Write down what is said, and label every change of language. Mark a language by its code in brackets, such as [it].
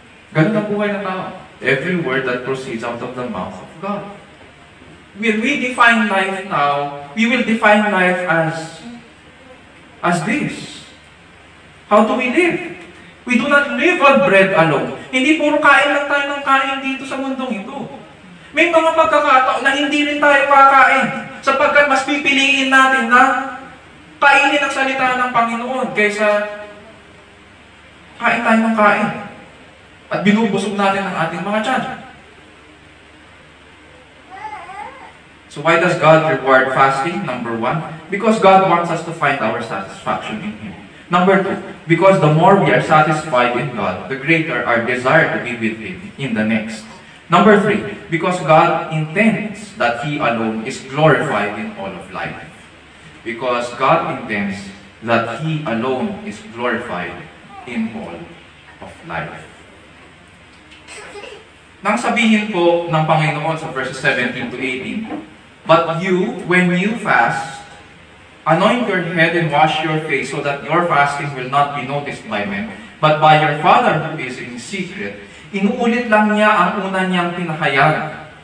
[tl] Ganun ang buhay ng tao. [en] Every word that proceeds out of the mouth of God. When we define life now, we will define life as this. How do we live? We do not live on bread alone. [tl] Hindi puro kain lang tayo ng kain dito sa mundong ito. May mga pagkakataon na hindi rin tayo kakain sapagkat mas pipiliin natin na kainin ang salita ng Panginoon kaysa kain tayo ng kain. At binubusog natin ang ating mga tiyan. [en] So why does God reward fasting? Number 1, because God wants us to find our satisfaction in Him. Number 2, because the more we are satisfied in God, the greater our desire to be with Him in the next. Number 3, because God intends that He alone is glorified in all of life. Because God intends that He alone is glorified in all of life. [tl] Nang sabihin po ng Panginoon sa [en] verses 17 to 18, but you, when you fast, anoint your head and wash your face so that your fasting will not be noticed by men, but by your Father who is in secret. [tl] Inuulit lang niya ang una niyang pinahayag.